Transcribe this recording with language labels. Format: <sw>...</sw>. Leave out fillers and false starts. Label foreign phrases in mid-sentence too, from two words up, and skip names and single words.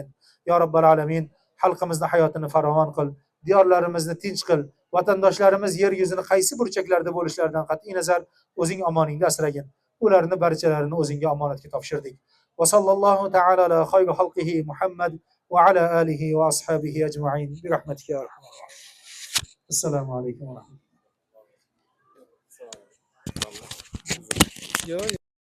<uz>Ya Robbal alamin, xalqimizni hayotini farovon qil, diyorlarimizni tinch qil, vatandoshlarimiz yer yuzini qaysi burchaklarda bo'lishlaridan qat'iy nazar o'zing omoningda asragin. Ularni barchalarini o'zingga omonatga topshirdik.</uz> <ar>وصلى الله تعالى على خير خلقه محمد وعلى آله وأصحابه أجمعين برحمتك يا أرحم الراحمين. السلام عليكم ورحمة الله.</ar>